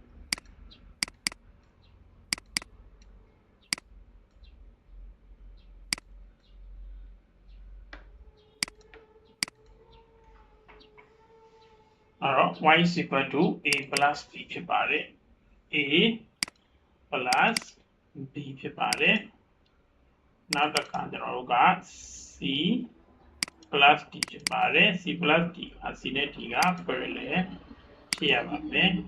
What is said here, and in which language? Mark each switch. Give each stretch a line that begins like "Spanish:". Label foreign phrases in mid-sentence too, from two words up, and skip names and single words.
Burmese: အဲ့တော့
English: y is equal to a plus b
Burmese: ဖြစ်ပါတယ်
English: a plus b
Burmese: ဖြစ်ပါတယ်နောက်တစ်ခါကျွန်တော်တို့က
English: c plus d
Burmese: ဖြစ်ပါတယ်
English: c plus d
Burmese: က c နဲ့ d က parallel ဖြစ်ရပါမယ်